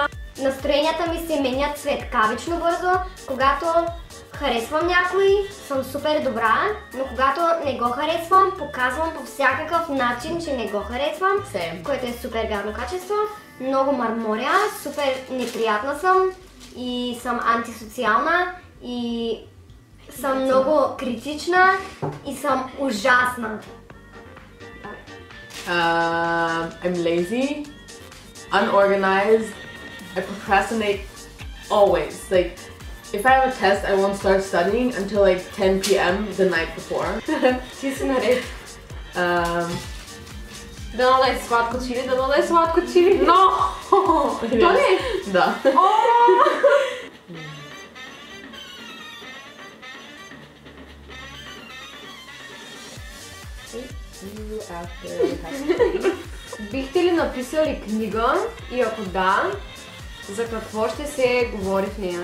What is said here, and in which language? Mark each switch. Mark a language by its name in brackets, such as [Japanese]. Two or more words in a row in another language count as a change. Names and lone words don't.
[Bulgarian] Настроенията ми се менят светкавично бързо. Когато харесвам някой, съм супер добра, но когато не го харесвам, показвам по всякакъв начин, че не го харесвам, което е супер гадно качество. Много мърморя, супер неприятна съм и съм антисоциална и съм много критична и съм ужасна. [English] I'm lazy, unorganized, I procrastinate always. Like, if I have a test, I won't start studying until like 10 p.m. the night before. [Bulgarian] Ти си наред. Дано да е сладко чили, дано да е сладко чили. No! То не? Да. Бихте ли написали книга и ако да, за какво ще се говори в нея?